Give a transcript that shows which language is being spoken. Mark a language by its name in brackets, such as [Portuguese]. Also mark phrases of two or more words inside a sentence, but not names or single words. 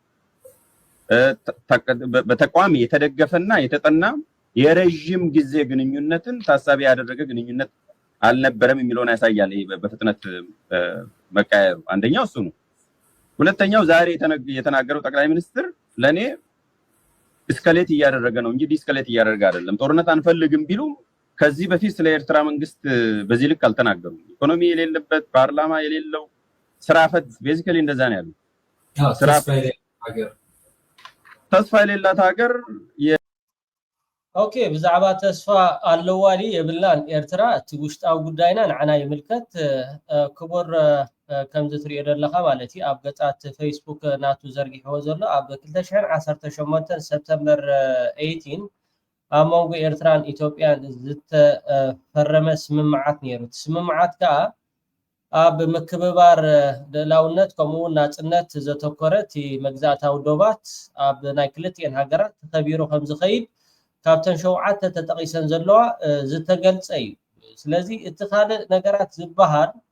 [Amharic] በተቋም የተደገፈና የተጠና የረጅም ጊዜ ግንኙነትን ታሳቢ ያደረገ ግንኙነት አልነበረም የሚለውን ያሳያል ይሄ በፍጥነት መቃየሩ አንደኛው እሱ ነው ሁለተኛው ዛሬ የተናገረው ጠቅላይ ሚኒስትር ለኔ እስከሌት እያደረገ ነው እንጂ ዲስከሌት እያደረገ አይደለም ጦርነት አንፈልግም ቢሉ ከዚህ በፊት ስለ ኤርትራ መንግስት በዚህ ልክ አልተናገሩም ኢኮኖሚ የሌለበት ፓርላማ የሌለው ስራፈት ቤዚካሊ እንደዛ ነው ያሉት ተስፋ የሌላት ሀገር [Tigrinya] ኦኬ ብዛዕባ ተስፋ ኣለዋዲ የብላን ኤርትራ እቲ ውሽጣዊ ጉዳይና ንዓና ይምልከት ክቡር ከም ዝትሪኦ ዘለኻ ማለት እዩ ኣብ ገጻት ፌስቡክ ናቱ ዘርጊሕዎ ዘሎ ኣብ 2018 ሰፕተምበር 18 ኣብ መንጎ ኤርትራን ኢትዮጵያን ዝተፈረመ ስምምዓት ነይሩ ስምምዓት ከዓ ኣብ ምክብባር ልዕላውነት ከምኡውን ናጽነት ዘተኮረ እቲ መግዛእታዊ ዶባት ኣብ ናይ ክልቲአን ሃገራት ተኸቢሩ ከም ዝኸይድ ካብተን ሸውዓተ ተጠቂሰን ዘለዋ ዝተገልጸ እዩ ስለዚ እቲ ካልእ ነገራት ዝበሃል